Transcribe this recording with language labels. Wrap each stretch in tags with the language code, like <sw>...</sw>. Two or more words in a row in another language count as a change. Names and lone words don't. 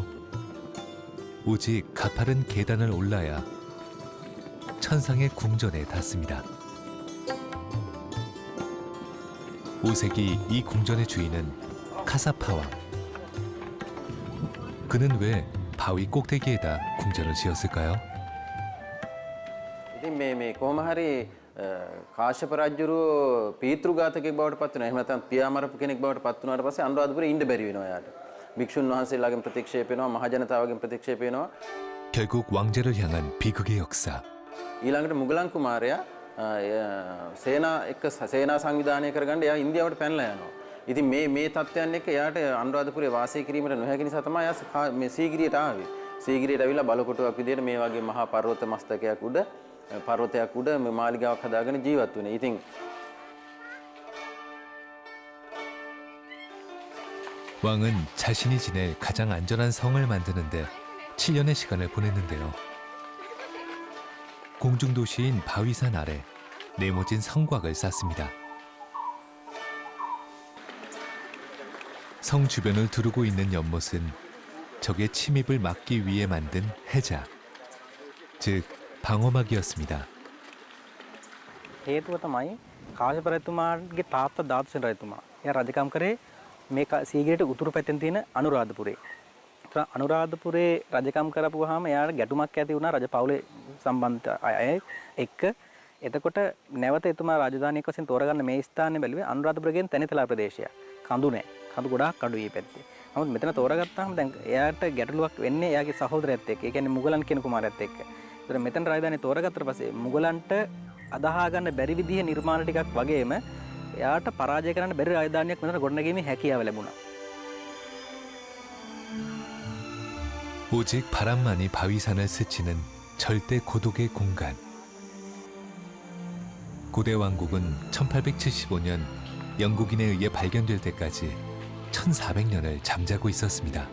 <ko>오직 가파른 계단을 올라야 천상의 궁전에 닿습니다. 5세기 이 궁전의 주인은 카사파 왕. 그는 왜 바위 꼭대기에다 궁전을 지었을까요?</ko> <si>ඉතින් මේ කොහොම හරි කාශ්‍යප රජුරු පීතෘඝාතකෙක් බවට පත් වෙනවා. එහෙම නැත්නම් පියාමරපු කෙනෙක් බවට පත් වුණාට පස්සේ අනුරාධපුරේ ඉන්න බැරි වෙනවා යාට. භික්ෂුන් වහන්සේලාගෙන් ප්‍රතික්ෂේප වෙනවා, මහ ජනතාවගෙන් ප්‍රතික්ෂේප වෙනවා.</si> <ko>결국 왕제를 향한 비극의 역사.</ko> <si>ඊළඟට මුගලන් කුමාරයා සේනා එක්ක සේනා සංවිධානය කරගන්න එයා ඉන්දියාවට පැනලා යනවා. ඉතින් මේ තත්ත්වයන් එක්ක එයාට අනුරාධපුරේ වාසය කිරීමට නොහැකි නිසා තමයි එයා මේ සීගිරියට ආවේ. සීගිරියට ඇවිල්ලා බලකොටුවක් විදියට මේ වගේ මහා පර්වත මස්තකයක් උඩ පර්වතයක් උඩ මේ මාලිගාවක් හදාගෙන ජීවත් වෙන්නේ. ඉතින්</si> <ko>왕은 자신이 지낼 가장 안전한 성을 만드는데 7년의 시간을 보냈는데요. 공중도시인 바위산 아래 네모진 성곽을 쌓습니다. 성 주변을 두르고 있는 연못은 적의 침입을 막기 위해 만든 해자, 즉 방어막이었습니다.</ko> <si>හේතුව තමයි කාශ්‍යප රජතුමාගේ තාත්තා ධාතුසේන රජතුමා. එයා රජකම් කරේ මේ සීගිරියට උතුරු පැත්තෙන් තියෙන අනුරාධපුරේ. ඒතර අනුරාධපුරේ රජකම් කරපුවාම එයාට ගැටුමක් ඇති වුණා රජ පවුලේ සම්බන්ධ අය එක්ක. එතකොට නැවත එතුමා රාජධානියක් වශයෙන් තෝරගන්න මේ ස්ථානේ බැලුවේ අනුරාධපුරගෙන් තැනිතලා ප්‍රදේශය. කඳු නැහැ. කඳු ගොඩාක් අඩුයි මේ පැත්තේ. නමුත් මෙතන තෝරගත්තාම දැන් එයාට ගැටලුවක් වෙන්නේ එයාගේ සහෝදරයත් එක්ක. ඒ කියන්නේ මුගලන් කියන කුමාරයත් එක්ක. ඒතර මෙතන රාජධානිය තෝරගත්තට පස්සේ මුගලන්ට අදහා ගන්න බැරි විදිහේ නිර්මාණ ටිකක් වගේම එයාට පරාජය කරන්න බැරි රාජධානියක් මෙතන ගොඩනැගීමේ හැකියාව ලැබුණා.</si> <ko>오직 바람만이 바위산을 스치는 절대 고독의 공간. 고대 왕국은 1875년 영국인에 의해 발견될 때까지 1400년을 잠자고 있었습니다.</ko>